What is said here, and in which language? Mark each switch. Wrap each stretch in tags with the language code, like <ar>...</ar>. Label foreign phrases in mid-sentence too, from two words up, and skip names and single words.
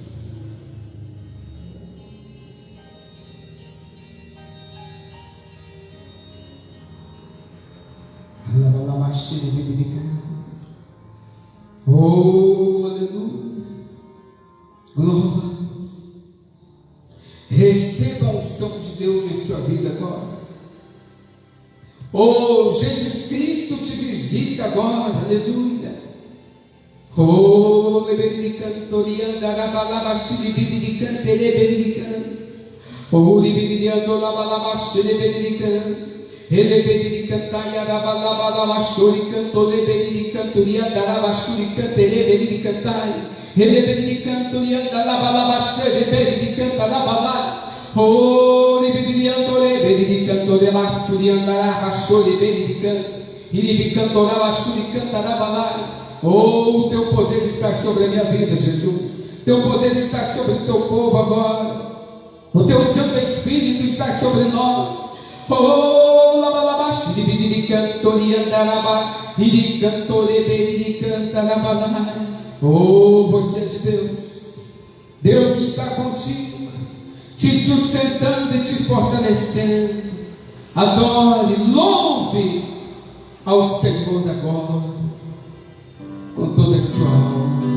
<pt>Oh, aleluia. Glória. Receba a unção de Deus em sua vida agora. Oh, Jesus Cristo te visita agora. Aleluia. Oh, lebericantorianda rabalabashiribirican teleberican. Oh, libiriando labalabashiribirican. Elebericantaia rabalabashurican tolebericantoria darabashurican telebericantai. Elebericantorianda labalabashiribirican rabalai. Oh, libiriando lebericantorebashurianda rabashuribirican. Ilibicantorabashurican rabalai. Oh, o teu poder está sobre a minha vida, Jesus. Teu poder está sobre o teu povo agora. O teu Santo Espírito está sobre nós. Oh, labalabashi, cantoriandaraba, iri cantorebe, cantarabala. Oh, você é de Deus. Deus está contigo, te sustentando e te fortalecendo. Adore, louve ao Senhor agora com toda a sua alma.</pt>